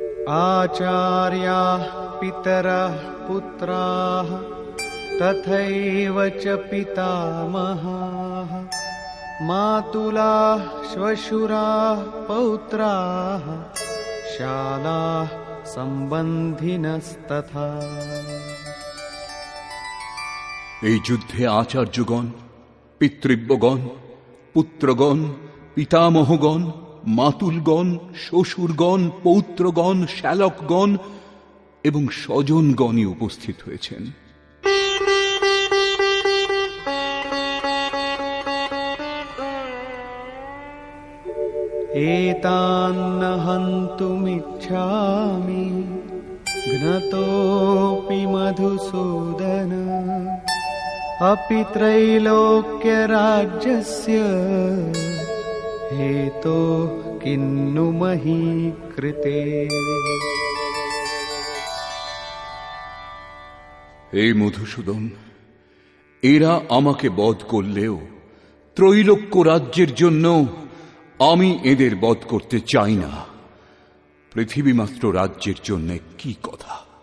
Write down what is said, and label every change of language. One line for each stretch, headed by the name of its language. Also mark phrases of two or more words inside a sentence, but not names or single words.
Sanskrit: आचार्याः पितरः पुत्राः तथैव च पितामहाः मातुलाः श्वशुराः पौत्राः शालाः सम्बन्धिनस्तथा।
Bangla: এই যুদ্ধে আচার্যগণ, পিতৃব্যগণ, পুত্রগণ, পিতামহগণ, মাতুলগণ, শ্বশুরগণ, পৌত্রগণ, শ্যালকগণ এবং স্বজনগণই উপস্থিত হয়েছেন।
Sanskrit: एतान्न हन्तुमिच्छामि घ्नतोऽपि मधुसूदन अपि त्रैलोक्यराज्यस्य हेतोः किन्नु मही कृते।
Bangla: হে মধুসূদন, এরা আমাকে বধ করলেও ত্রৈলোক্য রাজ্যের জন্য আমি এদের বধ করতে চাই না। পৃথিবীমাত্র রাজ্যের জন্য কি কথা।